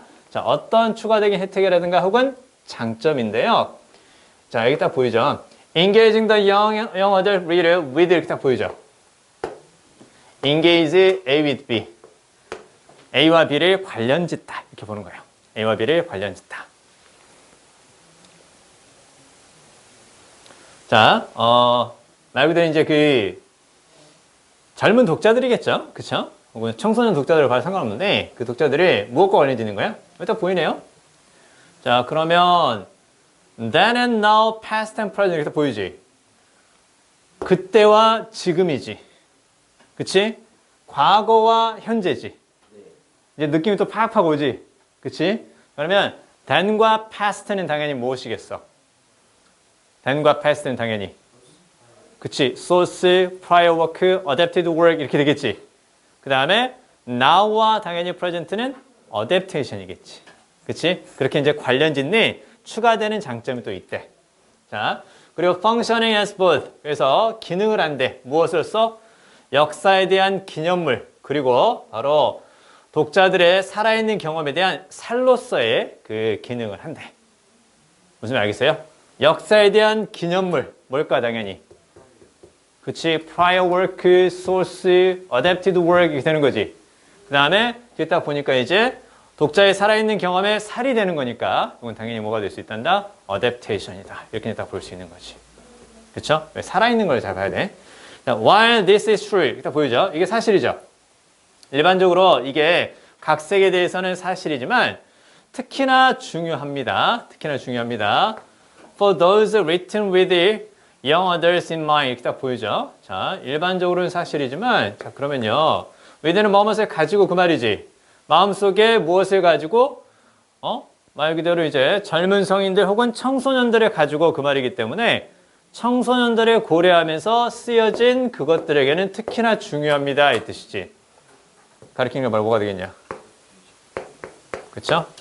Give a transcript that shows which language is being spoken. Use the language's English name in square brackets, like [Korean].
[Korean] 자, 어떤 추가적인 혜택이라든가 혹은 장점인데요. 자, 여기 딱 보이죠? [English] Engaging the young adult reader with [Korean] 이렇게 딱 보이죠? [English] Engage A with B. [Korean] A와 B를 관련짓다. 이렇게 보는 거예요. A와 B를 관련짓다. 자, 말 그대로 이제 그 젊은 독자들이겠죠? 그쵸? 혹은 청소년 독자들을 봐도 상관없는데 그 독자들이 무엇과 관련짓는 거야? 일단 보이네요. 자, 그러면 [English] then and now, past and present [Korean] 이렇게 보이지? 그때와 지금이지. 그치? 과거와 현재지. 이제 느낌이 또 팍팍 오지. 그치? 그러면 then과 past는 당연히 무엇이겠어? then과 past는 당연히 그치? [English] source, prior work, adapted work [Korean] 이렇게 되겠지. 그 다음에 now와 당연히 present는 adaptation이겠지. 그치? 그렇게 이제 관련 짓는 추가되는 장점이 또 있대. 자, 그리고 [English] functioning as both. [Korean] 그래서 기능을 한대. 무엇으로써? 역사에 대한 기념물. 그리고 바로 독자들의 살아있는 경험에 대한 살로서의 그 기능을 한대. 무슨 말 알겠어요? 역사에 대한 기념물. 뭘까 당연히? 그치? [English] prior work, source, adapted work [Korean] 이렇게 되는 거지. 그 다음에 뒤에 딱 보니까 이제 독자의 살아있는 경험에 살이 되는 거니까 이건 당연히 뭐가 될 수 있단다? adaptation이다. 이렇게 딱 볼 수 있는 거지. 그쵸? 살아있는 걸 잘 봐야 돼. [English] While this is true. [Korean] 딱 보이죠? 이게 사실이죠. 일반적으로 이게 각색에 대해서는 사실이지만 특히나 중요합니다. 특히나 중요합니다. [English] For those written with young adults in mind. [Korean] 이렇게 딱 보이죠? 자, 일반적으로는 사실이지만 자, 그러면요. with는 무엇을 가지고 그 말이지. 마음속에 무엇을 가지고 말 그대로 이제 젊은 성인들 혹은 청소년들을 가지고 그 말이기 때문에 청소년들을 고려하면서 쓰여진 그것들에게는 특히나 중요합니다. 이 뜻이지. 가리키는 게 말 뭐가 되겠냐. 그렇죠?